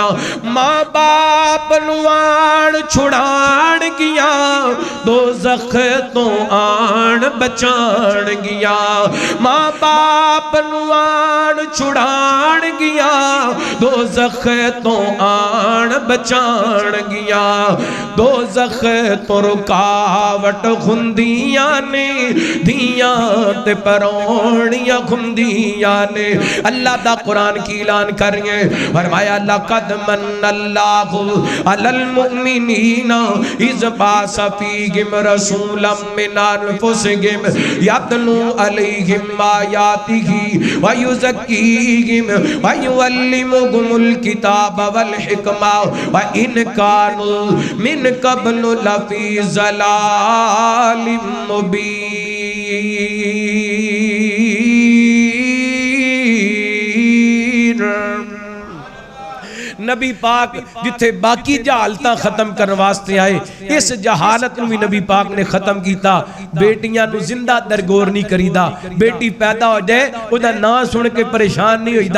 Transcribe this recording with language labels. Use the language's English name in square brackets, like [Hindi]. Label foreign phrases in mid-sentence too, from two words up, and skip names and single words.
[Punjabi] ماں باپ نوآں چھڑان گیا دوزخ تو آن بچان گیا ماں باپ نوآں چھڑان گیا دوزخ تو آن بچان گیا دوزخ تو رکاوٹ ہندیاں نے دھیاں تے پروہنیاں ہندیاں نے. اللہ دا قرآن کی اعلان کریے فرمایا [Arabic] لقد من الله على المؤمنين إذ بعث فيهم رسولا من أنفسهم يتلو عليهم آياته ويزكيهم ويعلمهم الكتاب والحكمة وإن كانوا من قبل لفي ضلال مبين. [Punjabi] نبی پاک جتھے باقی جہالتاں ختم کرنے واسطے آئے اس جہالت نوں بھی نبی پاک نے ختم کیا. بیٹیاں نوں زندہ درگور نہیں کریدا۔ بیٹی پیدا ہو جائے اوہدا نام سن کے پریشان نہیں ہوئیدا.